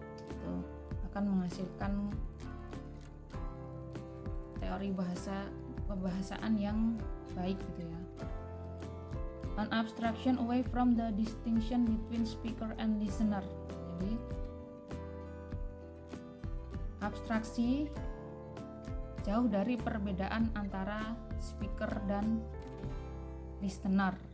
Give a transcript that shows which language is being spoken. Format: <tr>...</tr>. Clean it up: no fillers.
<id>Itu akan menghasilkan teori pembahasaan yang baik gitu ya.</id> <en>An abstraction away from the distinction between speaker and listener.</en> <id>Jadi abstraksi jauh dari perbedaan antara speaker dan listener.</id>